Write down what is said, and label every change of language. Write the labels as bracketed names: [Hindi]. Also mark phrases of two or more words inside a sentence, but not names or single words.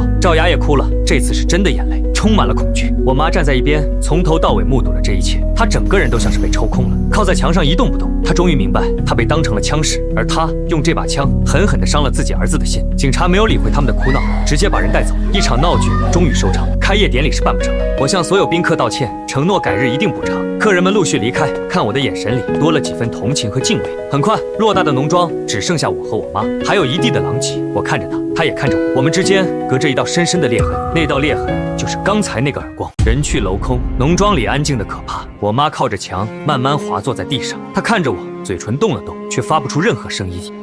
[Chinese] 趙雅也哭了，這次是真的眼淚，充滿了恐懼。我媽站在一邊，從頭到尾目睹了這一切，她整個人都像是被抽空了，靠在牆上一動不動。她終於明白，她被當成了槍使，而她用這把槍狠狠地傷了自己兒子的心。警察沒有理會他們的哭鬧，直接把人帶走。一場鬧劇終於收場，開業典禮是辦不成了。我向所有賓客道歉，承諾改日一定補償。客人們陸續離開，看我的眼神裡多了幾分同情和敬畏。很快，偌大的農莊只剩下我和我媽，還有一地的狼藉。我看着她，她也看着我，我們之間隔着一道深深的裂痕，那道裂痕就是剛才那個耳光。人去樓空，農莊裡安靜的可怕。我媽靠着牆，慢慢滑坐在地上，她看着我，嘴唇動了動，卻發不出任何聲音。